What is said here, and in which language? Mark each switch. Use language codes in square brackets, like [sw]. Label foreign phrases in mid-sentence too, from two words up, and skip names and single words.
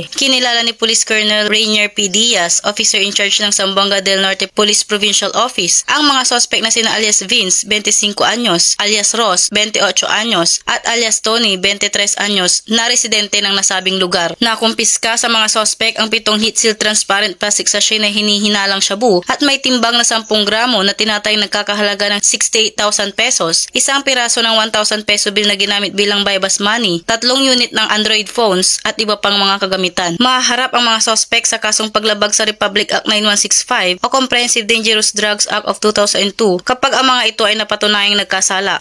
[tl] Kinilala ni Police Colonel Rainier P. Diaz, [en] officer in charge [tl] ng Zamboanga del Norte Police Provincial Office, ang mga suspect na sina alias Vince, 25 anyos, alias Ross, 28 anyos, at alias Tony, 23 anyos, na residente ng nasabing lugar. Nakumpiska sa mga suspect ang 7 [en] heat-seal transparent plastic sachet [tl] na hinihinalang shabu at may timbang na 10 gramo na tinatayang nagkakahalaga ng 68,000 pesos, isang piraso ng 1,000 [en] peso bill [tl] na ginamit bilang [en] bypass money, [tl] 3 unit ng Android phones at iba pang mga kagamitan. Mahaharap ang mga suspect sa kasong paglabag sa Republic Act 9165 o Comprehensive Dangerous Drugs Act of 2002 kapag ang mga ito ay napatunayang nagkasala.